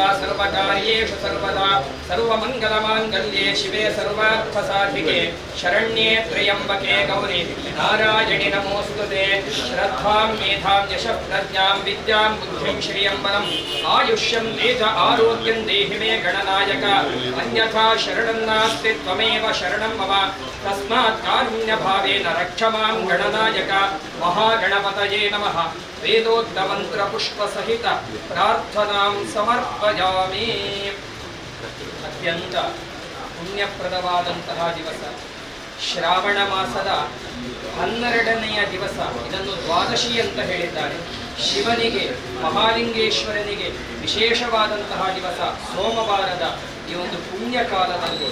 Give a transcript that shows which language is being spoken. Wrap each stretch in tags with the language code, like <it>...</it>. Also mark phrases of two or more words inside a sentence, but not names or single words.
<sa>सर्वकार्येषु सर्वदा सर्वमङ्गलमाङ्गल्ये शिवे सर्वार्थसाधिके शरण्ये त्र्यम्बके गौरी नारायणि नमोऽस्तुते श्रद्धां मेधां यशः प्रज्ञां विद्यां बुद्धिं श्रियं बलम् आयुष्यं तेज आरोग्यं देहि मे गणनायक अन्यथा शरणं नास्ति त्वमेव शरणं मम तस्मात् कारुण्यभावेन रक्ष मां गणनायक महागणपतये नमः वेदोक्तमन्त्रपुष्पसहित प्रार्थनां समर्पयामि</sa> <kn>ಅತ್ಯಂತ ಪುಣ್ಯಪ್ರದವಾದಂತಹ ದಿವಸ ಶ್ರಾವಣ ಮಾಸದ 12ನೆಯ ದಿವಸ ಇದನ್ನು ದ್ವಾದಶಿ ಅಂತ ಹೇಳಿದ್ದಾರೆ ಶಿವನಿಗೆ ಮಹಾಲಿಂಗೇಶ್ವರನಿಗೆ ವಿಶೇಷವಾದಂತಹ ದಿವಸ ಸೋಮವಾರದ ಈ ಒಂದು ಪುಣ್ಯಕಾಲದಲ್ಲಿ</kn>